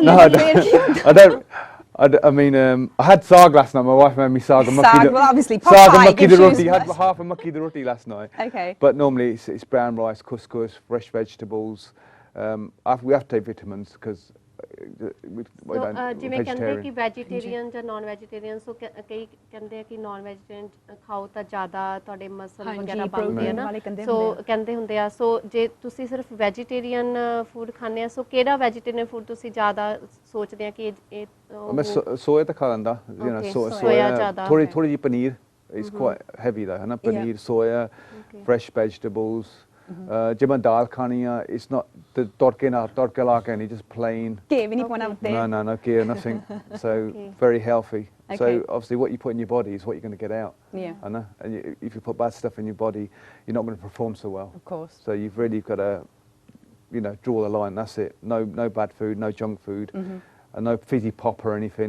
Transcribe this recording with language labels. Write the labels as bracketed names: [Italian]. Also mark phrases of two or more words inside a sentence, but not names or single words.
[English] No, I don't. I mean, I had saag last night. My wife made me saag. Saag, well, obviously, saag and Popeye [Punjabi] ਮੱਕੀ ਦੀ [English] gives you roti. I had some- half a [Punjabi] ਮੱਕੀ ਦੀ ਰੋਟੀ [English] last night. Okay. But normally it's brown rice, couscous, fresh vegetables. We have to take vitamins because we don't [Punjabi] ਜਿਵੇਂ ਕਹਿੰਦੇ ਕਿ vegetarian. ਵੈਜੀਟੇਰੀਅਨ ਜਾਂ [English] non vegetarian [Punjabi] ਸੋ ਕਈ ਕਹਿੰਦੇ ਆ ਕਿ [English] non vegetarian [Punjabi] ਖਾਓ ਤਾਂ ਜ਼ਿਆਦਾ ਤੁਹਾਡੇ ਮਸਲ ਹਾਂਜੀ, ਵਗੈਰਾ ਬਣਦੇ ਆ protein ਨਾ ਵਾਲੇ ਕਹਿੰਦੇ ਸੋ ਹੁੰਦੇ ਆ। ਕਹਿੰਦੇ ਹੁੰਦੇ ਆ ਸੋ ਜੇ ਤੁਸੀਂ ਸਿਰਫ [English] vegetarian food [Punjabi] ਖਾਂਦੇ ਆ ਸੋ ਕਿਹੜਾ [English] vegetarian food [Punjabi] ਤੁਸੀਂ ਜ਼ਿਆਦਾ ਸੋਚਦੇ ਆ ਕਿ ਇਹ ਮੈਂ soya ਤਾਂ ਖਾ ਲੈਂਦਾ, [English] you know, Okay, soya soya, [Punjabi] ਜ਼ਿਆਦਾ, ਥੋੜੀ okay. ਜਿਹੀ ਪਨੀਰ, [English] it's quite heavy though, [Punjabi] ਹੈ ਨਾ, ਪਨੀਰ, [English] soya, fresh vegetables. [Punjabi] ਜੇ ਮੈਂ ਦਾਲ ਖਾਣੀ ਆ, [English] it's not the [Punjabi] ਤੜਕੇ ਲਾ ਕੇ ਨਹੀਂ, [English] just plain. [Punjabi] ਘੇ ਵੀ ਨਹੀਂ ਪਾਉਣਾ ਉੱਤੇ? [English] No, gear, nothing. So very healthy. So obviously what you put in your body is what you're going to get out. Yeah. I know. And if you put bad stuff in your body, you're not going to perform so well. Of course. So you've really got to, you know, draw the line. That's it. No bad food, no junk food, and no fizzy pop or anything.